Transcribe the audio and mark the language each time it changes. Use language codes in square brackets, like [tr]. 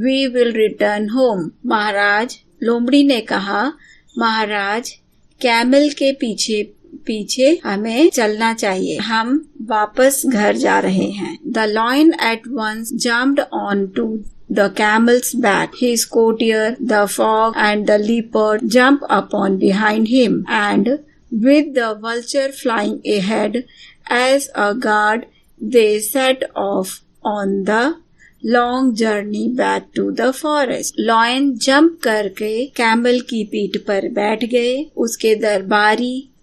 [en] We will return home. [hi] महाराज, लोमड़ी ने कहा, महाराज, कैमल के पीछे पीछे हमें चलना चाहिए. हम वापस घर जा रहे हैं. [en] The lion at once jumped onto the camel's back. His courtier, the fox and the leopard jumped upon behind him, and with the vulture flying ahead as a guard, they set off on the long journey back to the forest. Lion jump [hi] करके camel की पीठ पर बैठ गए. उसके दरबारी